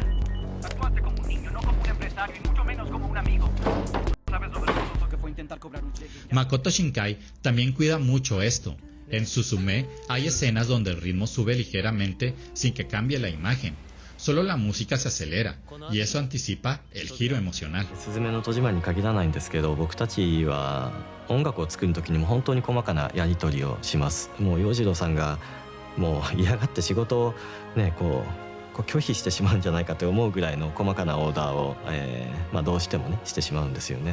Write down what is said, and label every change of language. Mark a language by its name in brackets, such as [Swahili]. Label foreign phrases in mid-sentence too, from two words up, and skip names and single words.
[Spanish] Actuaste como un niño, no como un empresario, y mucho menos como un amigo. ¿Sabes lo vergonzoso que fue intentar cobrar un cheque? Makoto Shinkai también cuida mucho esto. En Suzume hay escenas donde el ritmo sube ligeramente sin que cambie la imagen. Solo la música se acelera, y eso anticipa el giro emocional. [Japanese] すずめの戸締まりに限らないんですけど、僕たちは音楽を作る時にも本当に細かなやり取りをします。もう洋次郎さんがもう嫌がって仕事をねこう拒否してしまうんじゃないかと思うぐらいの細かなオーダーを、どうしてもねしてしまうんですよね。